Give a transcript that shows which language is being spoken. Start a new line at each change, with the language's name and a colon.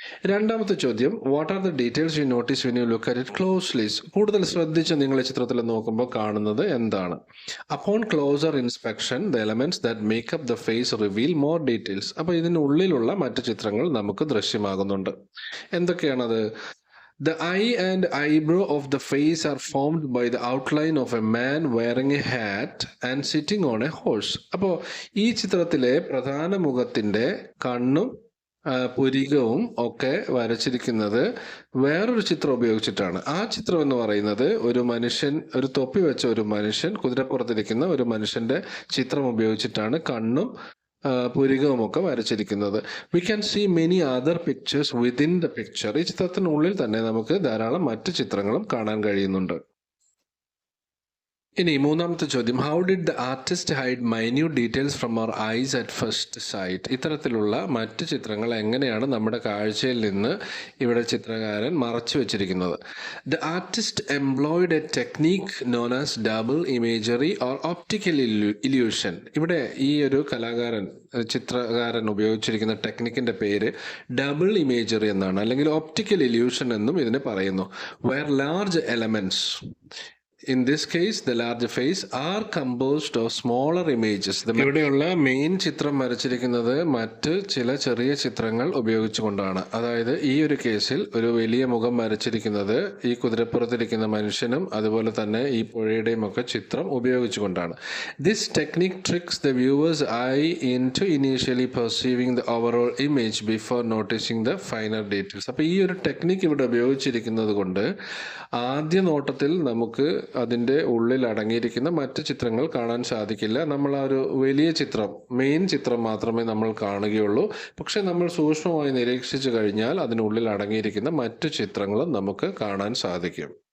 Malayalam: 2ാമത്തെ ചോദ്യം,
English: What are the details you notice when you look at it closely?
Malayalam: കൂടുതൽ ശ്രദ്ധിച്ച് നിങ്ങൾ ചിത്രത്തിൽ നോക്കുമ്പോൾ കാണുന്നത് എന്താണ്?
English: Upon closer inspection the elements that make up the face reveal more details.
Malayalam: അപ്പോൾ ഇതിനുള്ളിലുള്ള മറ്റു ചിത്രങ്ങൾ നമുക്ക് ദൃശ്യമാകുന്നുണ്ട്. എന്തൊക്കെയാണത്?
English: The eye and eyebrow of the face are formed by the outline of a man wearing a hat and sitting on a horse.
Malayalam: അപ്പോൾ ഈ ചിത്രത്തിലെ പ്രധാന മുഖത്തിൻ്റെ കണ്ണും പുരികവും ഒക്കെ വരച്ചിരിക്കുന്നത് വേറൊരു ചിത്രം ഉപയോഗിച്ചിട്ടാണ്. ആ ചിത്രം എന്ന് പറയുന്നത് ഒരു മനുഷ്യൻ, ഒരു തൊപ്പി വെച്ച ഒരു മനുഷ്യൻ, കുതിരപ്പുറത്തിരിക്കുന്ന ഒരു മനുഷ്യൻ്റെ ചിത്രം ഉപയോഗിച്ചിട്ടാണ് കണ്ണും പുരികവുമൊക്കെ വരച്ചിരിക്കുന്നത്.
English: We can see many other pictures within the picture.
Malayalam: ഈ ചിത്രത്തിനുള്ളിൽ തന്നെ നമുക്ക് ധാരാളം മറ്റു ചിത്രങ്ങളും കാണാൻ കഴിയുന്നുണ്ട്. ഇനി 3ാമത്തെ ചോദ്യം,
English: How did the artist hide minute details from our eyes at first sight?
Malayalam: ഇത്തരത്തിലുള്ള മറ്റ് ചിത്രങ്ങൾ എങ്ങനെയാണ് നമ്മുടെ കാഴ്ചയിൽ നിന്ന് ഇവിടെ ചിത്രകാരൻ മറച്ചു വെച്ചിരിക്കുന്നത്?
English: The artist employed a technique known as double imagery or optical illusion.
Malayalam: ഇവിടെ ഈ ഒരു ചിത്രകാരൻ ഉപയോഗിച്ചിരിക്കുന്ന ടെക്നിക്കിന്റെ പേര് ഡബിൾ ഇമേജറി എന്നാണ്, അല്ലെങ്കിൽ ഓപ്റ്റിക്കൽ ഇല്യൂഷൻ എന്നും ഇതിനെ പറയുന്നു.
English: Where large elements, in this case the large face, are composed of smaller images.
Malayalam: ഇവിടെയുള്ള മെയിൻ ചിത്രം വരച്ചിരിക്കുന്നത് മറ്റ് ചില ചെറിയ ചിത്രങ്ങൾ ഉപയോഗിച്ചുകൊണ്ടാണ്. അതായത് ഈ ഒരു കേസിൽ ഒരു വലിയ മുഖം വരച്ചിരിക്കുന്നത് ഈ കുതിരപ്പുറത്തിരിക്കുന്ന മനുഷ്യനും അതുപോലെ തന്നെ ഈ പുഴയുടെയും ഒക്കെ ചിത്രം ഉപയോഗിച്ചുകൊണ്ടാണ്.
English: This technique tricks the viewer's eye into initially perceiving the overall image before noticing the finer details.
Malayalam: അപ്പോൾ ഈ ഒരു ടെക്നിക്ക് ഇവിടെ ഉപയോഗിച്ചിരിക്കുന്നത് കൊണ്ട് ആദ്യ നോട്ടത്തിൽ നമുക്ക് അതിൻ്റെ ഉള്ളിൽ അടങ്ങിയിരിക്കുന്ന മറ്റ് ചിത്രങ്ങൾ കാണാൻ സാധിക്കില്ല. നമ്മൾ ആ ഒരു വലിയ ചിത്രം, മെയിൻ ചിത്രം മാത്രമേ നമ്മൾ കാണുകയുള്ളൂ. പക്ഷെ നമ്മൾ സൂക്ഷ്മമായി നിരീക്ഷിച്ചു കഴിഞ്ഞാൽ അതിനുള്ളിൽ അടങ്ങിയിരിക്കുന്ന മറ്റു ചിത്രങ്ങളും നമുക്ക് കാണാൻ സാധിക്കും.